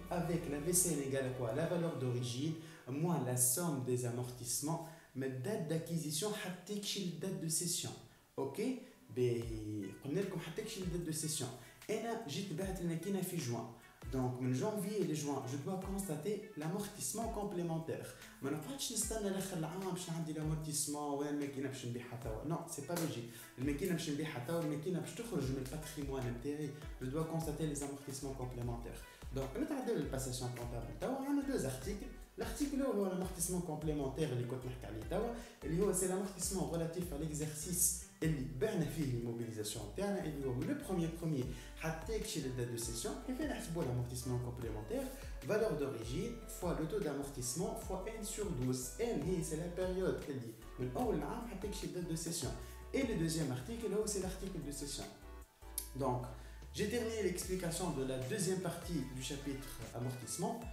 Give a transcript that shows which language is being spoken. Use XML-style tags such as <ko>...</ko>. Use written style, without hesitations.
<fr>Avec la VCN égale à quoi? La valeur d'origine moins la somme des amortissements, mais date d'acquisition, la date de session. Ok? On a dit date de session. Et là, j'ai fait juin. Donc, de janvier et juin, je dois constater l'amortissement complémentaire. Mais je ne peux pas attendre l'amortissement ou l'amortissement</fr> <ar>باش نبيعها توا.</ar> <fr>Non, c'est pas logique.</fr> <ar>الماكينه باش نبيعها توا الماكينه باش تخرج من الباتريمون نتاعي.</ar> <fr>Je dois constater les amortissements complémentaires. Donc,</fr> <ar>نتعداو</ar> <fr>الباسation comptable</fr> <ar>توا عندنا</ar> <fr>2 articles. L'article هو l'amortissement complémentaire</fr> <ar>اللي كنت نحكي عليه توا اللي هو</ar> <fr>c'est l'amortissement relatif à l'exercice</fr> <ar>اللي بعنا فيه</ar> <fr>l'immobilisation</fr> <ar>تاعنا اللي هو من</ar> <fr>le premier</fr> <ar>حتى يكشي</ar> <fr>la date de session.</fr> <ar>كيف نحسبوا</ar> <fr>l'amortissement complémentaire? Valeur d'origine fois le taux d'amortissement fois n sur 12. N c'est la période</fr> <ar>اللي من اول العام حتى يكشي</ar> <fr>la date de session. Et le deuxième article c'est l'article de session. Donc j'ai terminé l'explication de la deuxième partie du chapitre amortissement.</fr>